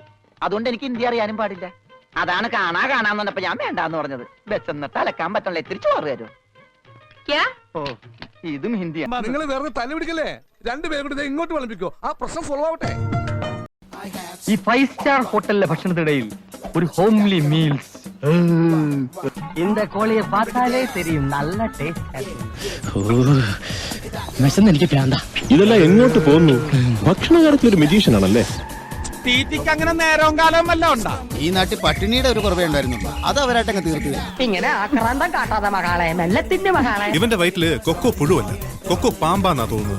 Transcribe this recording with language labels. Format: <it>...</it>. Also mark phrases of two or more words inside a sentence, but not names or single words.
<ml>അതുകൊണ്ട് എനിക്ക് ഹിന്ദി അറിയാനും പാടില്ല. അതാണ് കാണാന്ന് പറഞ്ഞപ്പോ ഞാൻ വേണ്ടാന്ന് പറഞ്ഞത്. ബസ് അലക്കാൻ പറ്റണല്ലോ, ഇത്തിരി ചോറ് തരും. ഓ, ഇതും ഹിന്ദിയാണ്. നിങ്ങൾ വേറെ തല പിടിക്കല്ലേ? രണ്ടുപേരും കൂടി ഇങ്ങോട്ട് വിളമ്പിക്കോ, ആ പ്രശ്നം സോൾവ് ആവട്ടെ. ഈ 5 സ്റ്റാർ ഹോട്ടലിലെ ഭക്ഷണത്തിനിടയിൽ ഒരു</ml> <en>homely meals.</en> <ta>இந்த கோழியை பார்த்தாலே தெரியும், நல்ல டேஸ்ட்.</ta> <ml>എനിക്ക് പ്രാന്ത. ഇതെല്ലാം എങ്ങോട്ട് പോകുന്നു? ഭക്ഷണ കാര്യത്തിൽ ഒരു മെജീഷ്യൻ ആണല്ലേ? തീറ്റിക്ക് അങ്ങനെ നേരവും കാലവും വല്ല ഉണ്ടാ? ഈ നാട്ടിൽ പട്ടിണിയുടെ ഒരു കുറവേ ഉണ്ടായിരുന്നുള്ളൂ, അത് അവരായിട്ടങ്ങ് തീർത്തു. ഇങ്ങനെ ആക്രാന്തം കാട്ടാതെ മകളെ, മെല്ലത്തിന്റെ മകളെ. ഇവന്റെ വയറ്റില് കൊക്കോ പുഴുവല്ല, കൊക്കോ പാമ്പാന്നാ തോന്നുന്നത്.</ml>